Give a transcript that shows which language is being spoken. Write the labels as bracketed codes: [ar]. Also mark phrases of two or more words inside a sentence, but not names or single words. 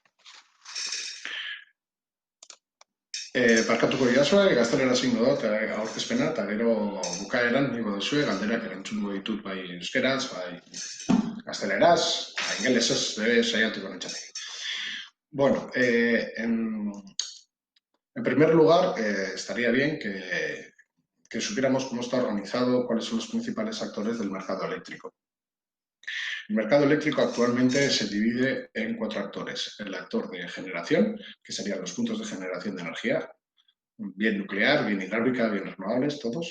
[eu] Barkatuko didazue, gaztelera zingo dut aurkezpena, eta gero bukaeran ningo duzue, galderak erantzungo ditut bai euskeraz, bai gazteleraz, bai ingelesez, saiatuko nintzatek. [es] Bueno, en primer lugar, estaría bien que supiéramos cómo está organizado, cuáles son los principales actores del mercado eléctrico. El mercado eléctrico actualmente se divide en 4 actores. El actor de generación, que serían los puntos de generación de energía, bien nuclear, bien hidráulica, bien renovables, todos.